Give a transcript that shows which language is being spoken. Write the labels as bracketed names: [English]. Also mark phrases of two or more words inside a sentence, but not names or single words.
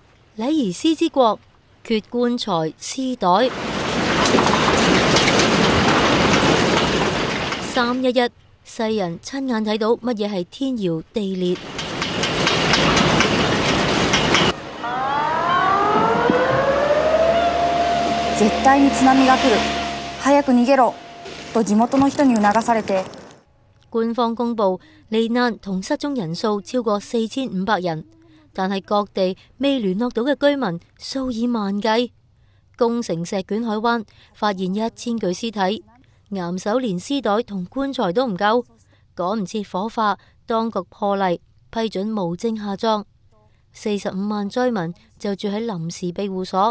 [Cantonese] 禮儀師之國，缺棺材屍袋。311，世人親眼睇到乜嘢係天搖地裂。 [Japanese] 絶対に津波が來る。早く逃げろ。と地元の人に促されて。 [Cantonese] 官方公布罹難同失蹤人數超過4500人，但係各地未聯絡到嘅居民數以萬計。宮城石卷海灣發現1000具屍體，岩手連屍袋同棺材都唔夠，趕唔切火化，當局破例批准無證下葬。45萬災民就住喺臨時庇護所。